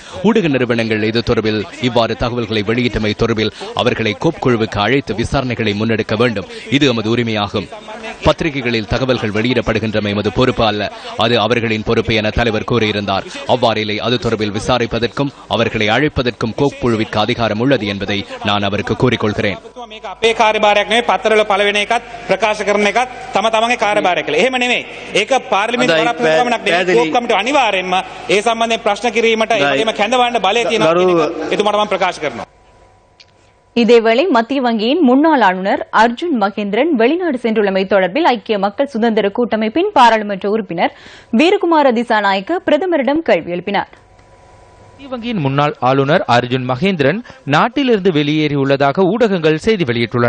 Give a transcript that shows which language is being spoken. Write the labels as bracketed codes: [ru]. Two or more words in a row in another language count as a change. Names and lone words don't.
[ta] ஊடக நிறுவனங்கள் இது தொடர்பில் இவ்வாறு தகவல்களை வெளியிட்டமை தொடர்பில் அவர்களை கோப் குழுவுக்கு அழைத்து விசாரணைகளை முன்னெடுக்க வேண்டும். இது எமது உரிமையாகும். பத்திரிகைகளில் தகவல்கள் வெளியிடப்படுகின்றமை எமது பொறுப்பு அல்ல. அது அவர்களின் பொறுப்பு என தலைவர் கூறியிருந்தார். அவ்வாறில்லை. அது தொடர்பில் விசாரிப்பதற்கும் அவர்களை அழைப்பதற்கும் கோப் குழுவிற்கு அதிகாரம் உள்ளது என்பதை நான் அவருக்கு கூறிக்கொள்கிறேன். [si] මේක අපේ කාර්යභාරයක් නෙවෙයි පත්තරවල පළවෙන එකත් ප්‍රකාශ කරන එකත් තම තමන්ගේ කාර්යභාරයක් කියලා. එහෙම නෙවෙයි. ඒක පාර්ලිමේන්තු බලාපොරොත්තුවක් නෙවෙයි. කෝප් කමිටුව අනිවාර්යෙන්ම ඒ සම්බන්ධයෙන් ප්‍රශ්න කිරීමට ඒ වගේම කැඳවන්න බලය තියෙනවා කියන එක එතුමාට මම ප්‍රකාශ කරනවා. [ta] இதேவேளை மத்திய வங்கியின் முன்னாள் ஆளுநர் அர்ஜுன் மகேந்திரன் வெளிநாடு சென்றுள்ளமை தொடர்பில் ஐக்கிய மக்கள் சுதந்திர கூட்டமைப்பின் பாராளுமன்ற உறுப்பினர் வீரகுமார திசாநாயக்க பிரதமரிடம் கேள்வி எழுப்பினார். மத்திய வங்கியின் முன்னாள் ஆளுநர் அர்ஜுன் மகேந்திரன் நாட்டிலிருந்து வெளியேறியுள்ளதாக ஊடகங்கள் செய்தி வெளியிட்டுள்ளன.